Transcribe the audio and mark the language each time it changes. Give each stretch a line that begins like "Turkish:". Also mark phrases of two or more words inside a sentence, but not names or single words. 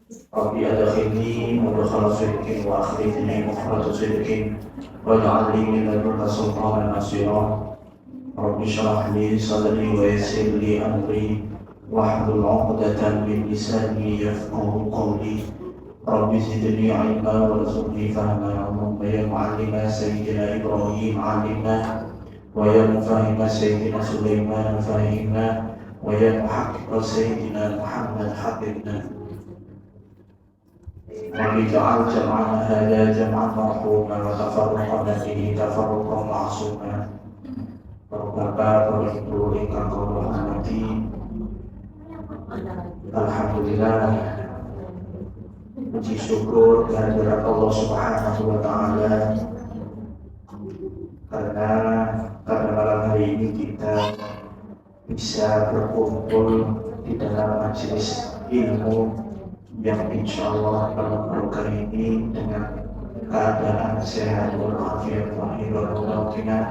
Arabic: ربي أدخلني مدخل صدق وأخرجني مخرج صدق واجعل لي من لدنك سلطانا نصيرا رب اشرح لي صدري ويسر لي أمري واحلل عقدة من لساني يفقه قولي رب زدني علما وارزقني فهما اللهم يا معلم سيدنا إبراهيم علمنا ويا مفهم سيدنا سليمان فهمنا ويا محقق سيدنا محمد حببنا رب اجعل جمعنا هذا جمعا مرحوما وتفرقنا فيه تفرقا معصوما
Indonesian: Bapak, Ibu,
Javanese: ingkang kula hormati,
Indonesian: alhamdulillah, puji syukur kehadirat Allah
Arabic: سبحانه وتعالى
Indonesian: karena malam hari ini kita bisa berkumpul di dalam majelis ilmu yang
Arabic: إن شاء الله
Indonesian: pada kali ini dengan keadaan sehat walafiat lahir wa batin.